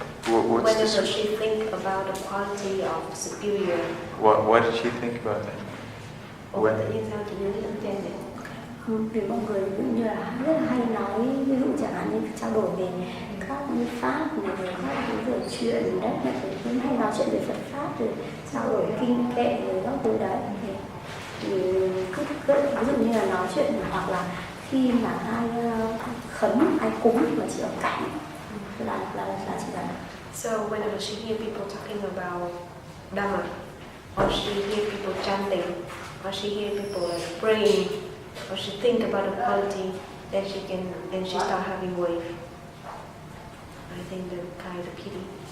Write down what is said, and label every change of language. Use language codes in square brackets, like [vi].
[en] When does she think about the quality of superior? What did she think about that? When? [vi] Tự nhiên sao chị nhớ đến trên này? Vì mọi người ví dụ như là rất là hay nói, ví dụ chẳng hạn như trao đổi về các pháp này, về các thứ về chuyện đấy, cũng hay nói chuyện về Phật pháp, rồi trao đổi kinh kệ rồi các thứ đấy. Thì ví dụ như là nói chuyện, hoặc là khi mà ai khấn, ai cúng mà chị ở cạnh là chị là. [en] So whenever she hear people talking about Dhamma, or she hear people chanting, or she hear people like praying, or she think about the quality, then she start having wave. I think the kind of pity.